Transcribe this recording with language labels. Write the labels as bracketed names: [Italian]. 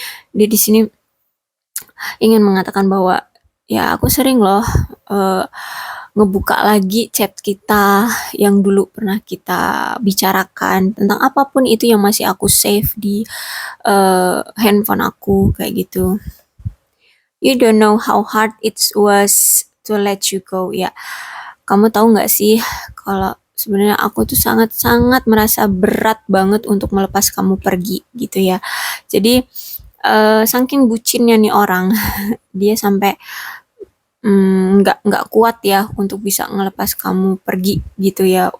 [Indonesian] Dia di sini ingin mengatakan bahwa ya aku sering loh ngebuka lagi chat kita yang dulu pernah kita bicarakan tentang apapun itu yang masih aku save di handphone aku kayak gitu. [English] You don't know how hard it was to let you go. [Indonesian] Ya, kamu tahu nggak sih kalau sebenarnya aku tuh sangat-sangat merasa berat banget untuk melepas kamu pergi gitu ya. Jadi saking bucinnya nih orang, dia sampai nggak kuat ya untuk bisa ngelepas kamu pergi gitu ya.